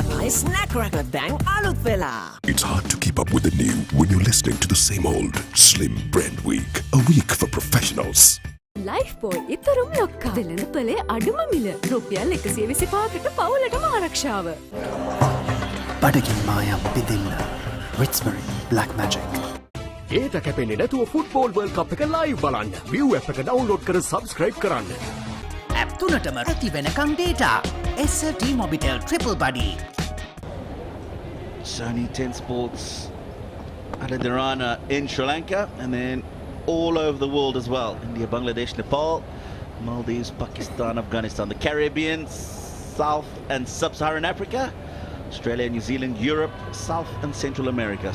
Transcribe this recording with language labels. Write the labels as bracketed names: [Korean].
[English] It's hard to keep up with the new when you're listening to the same old Slim Brand Week. A week for professionals. [Sinhala] Life boy ඉතරම් ලොක්කා වෙළඳ පොලේ අඩුම මිල රුපියල් 125කට පවුලටම ආරක්ෂාව. බඩගිනි මායම් බිඳින්න Ritzbury Black Magic. ඒට කැපෙන්නේ නැතුව football world කප් එක live බලන්න. View app එක ඩවුන්ලෝඩ් කර subscribe කරන්න. ඇප් තුනටම ඇති වෙනකම් data. [English] SLT Mobitel Triple Buddy. Sony 10 Sports at Derana in Sri Lanka, and then all over the world as well. India, Bangladesh, Nepal, Maldives, Pakistan, Afghanistan, the Caribbean, South and Sub-Saharan Africa, Australia, New Zealand, Europe, South and Central America.